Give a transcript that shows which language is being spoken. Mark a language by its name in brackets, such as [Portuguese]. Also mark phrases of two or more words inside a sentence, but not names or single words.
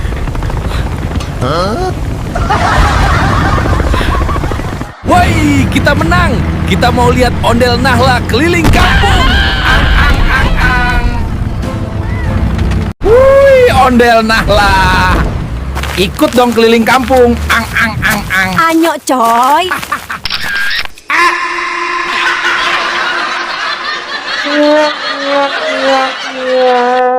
[Indonesian] Woi, kita menang. Kita mau lihat Ondel Nahla keliling kampung. Ang, ang, ang, ang. Wih, Ondel Nahla. Ikut dong keliling kampung. Ang, ang, ang, ang. Anyo, coy. Ya.